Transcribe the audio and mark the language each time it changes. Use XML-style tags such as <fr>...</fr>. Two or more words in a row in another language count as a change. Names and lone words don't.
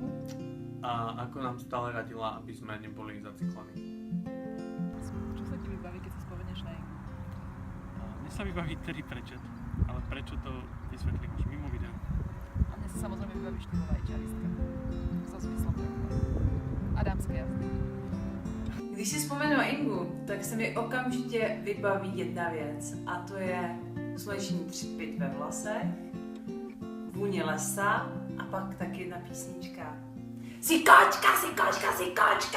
<sk>A ako nám stále radila, aby sme neboli zaciklení. Čo sa ti vybaví, keď si spomenieš na Ingu? Mne sa vybaví Terry Pratchett, ale prečo to vysvetlím až mimo videa. A mne sa samozrejme vybaví štýlová vajčiaristka. So zmyslom a dámské jazdy.</sk> <cs>Když si vzpomenu na Ingu, tak se mi okamžitě vybaví jedna věc a to je sluneční třpyt ve vlasech, vůně lesa a pak taky jedna písnička.</cs> <sk>Si kočka, si kočka, si kočka!</sk>